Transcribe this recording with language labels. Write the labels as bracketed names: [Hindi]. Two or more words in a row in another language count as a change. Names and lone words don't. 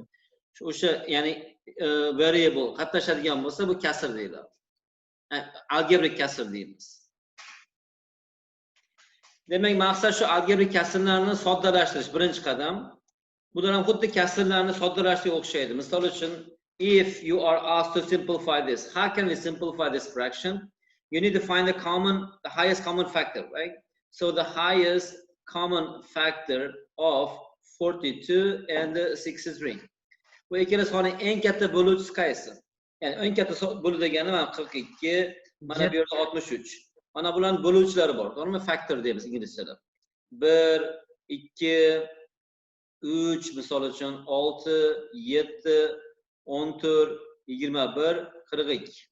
[Uzbek] O'sha, ya'ni variable qatnashadigan bo'lsa, bu kasr deyiladi. Algebrik kasr deymiz. Demak, maqsad shu algebrik kasrlarni soddalashtirish birinchi qadam. Bular ham xuddi kasrlarni soddalashtirishga o'xshaydi. Misol uchun, [English] if you are asked to simplify this, how can we simplify this fraction? You need to find the highest common factor, right? So the highest common factor of 42 and 63. [Uzbek] Bu ikkala sonning eng katta bo'luvchisi qaysi? Ya'ni eng katta bo'luv degani mana 42, mana bu yerda 63. Mana bularning bo'luvchilari bor. To'g'rimi? Factor deymiz inglizchada. 1, 2, 3, misol uchun 6, 7, 14, 21, 42.